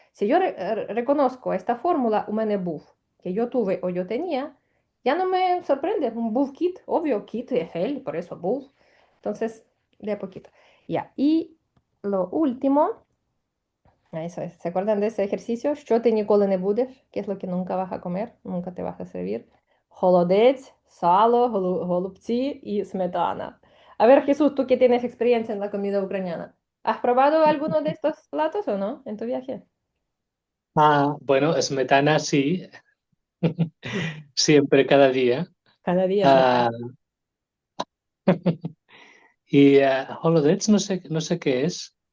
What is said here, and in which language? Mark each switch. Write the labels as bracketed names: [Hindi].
[Spanish] si yo reconozco esta fórmula, [Ukrainian] у мене був, [Spanish] que yo tuve o yo tenía, ya no me sorprende. Un був кіт, obvio, кіт es él, por eso був. Entonces, de a poquito. Ya, y lo último, eso es, ¿se acuerdan de ese ejercicio? [Ukrainian] Що ти ніколи не будеш? [Spanish] ¿Qué es lo que nunca vas a comer? Nunca te vas a servir. Холодець, сало, голубці y smetana. A ver, Jesús, tú que tienes experiencia en la comida ucraniana, ¿has probado alguno de estos platos o no en tu viaje? Bueno, smetana sí, siempre, cada día. Cada día. Ah, y holodets no sé qué es.